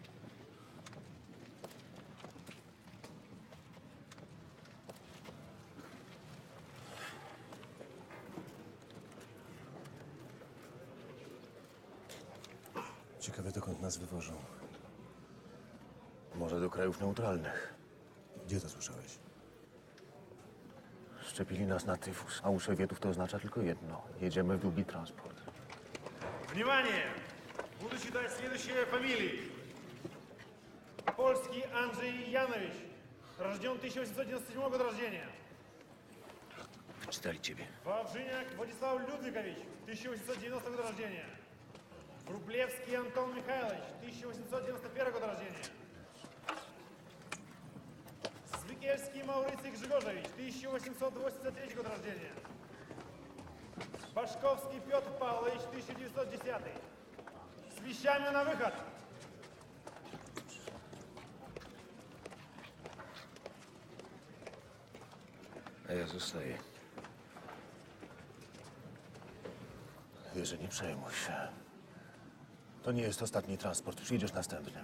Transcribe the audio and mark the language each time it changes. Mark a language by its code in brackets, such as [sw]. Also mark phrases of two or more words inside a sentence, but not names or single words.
[pl] Ciekawe, dokąd nas wywożą. Może do krajów neutralnych. Gdzie to słyszałeś? Szczepili nas na tyfus, a u Sowietów to oznacza tylko jedno. Jedziemy w długi transport. [ru] Внимание! Буду читать следующие фамилии. Польский Анджей Янович. Рожден 1897 года рождения. [pl] Czytali ciebie. [ru] Вавжиняк Владислав Людвигович. 1890 года рождения. Врублевский Антон Михайлович. 1891 года рождения. Звикельский Мауриций Григорьевич. 1883 год рождения. Башковский Петр Павлович. 1910. С вещами на выход. [pl] A ja zostaję. Jerzy, nie przejmuj się. To nie jest ostatni transport. Przyjdziesz następnym.